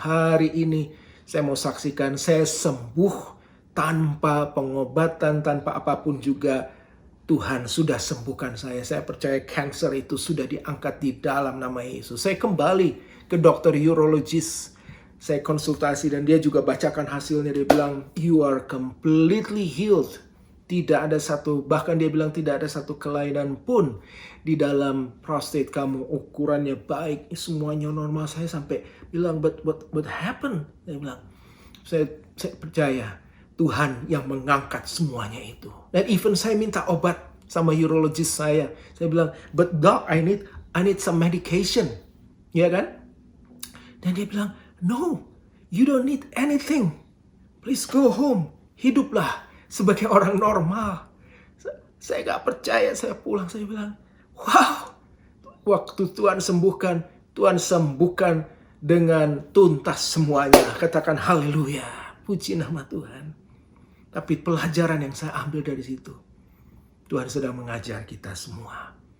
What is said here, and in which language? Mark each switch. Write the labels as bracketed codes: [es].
[id] Hari ini saya mau saksikan saya sembuh tanpa pengobatan, tanpa apapun juga. Tuhan sudah sembuhkan saya. Saya percaya kanker itu sudah diangkat di dalam nama Yesus. Saya kembali ke dokter urologis. Saya konsultasi dan dia juga bacakan hasilnya. Dia bilang, [en] you are completely healed. [id] Tidak ada satu, bahkan dia bilang tidak ada satu kelainan pun di dalam prostat kamu. Ukurannya baik, semuanya normal. Saya sampai bilang, [en] but what happened? [id] Dia bilang, saya percaya Tuhan yang mengangkat semuanya itu. Dan even saya minta obat sama urologis saya. Saya bilang, [en] but doc, I need some medication. [id] Ya kan? Dan dia bilang, [en] no, you don't need anything. Please go home. [id] Hiduplah sebagai orang normal. Saya gak percaya, saya pulang, saya bilang, wow. Waktu Tuhan sembuhkan dengan tuntas semuanya. Katakan haleluya. Puji nama Tuhan. Tapi pelajaran yang saya ambil dari situ, Tuhan sedang mengajar kita semua.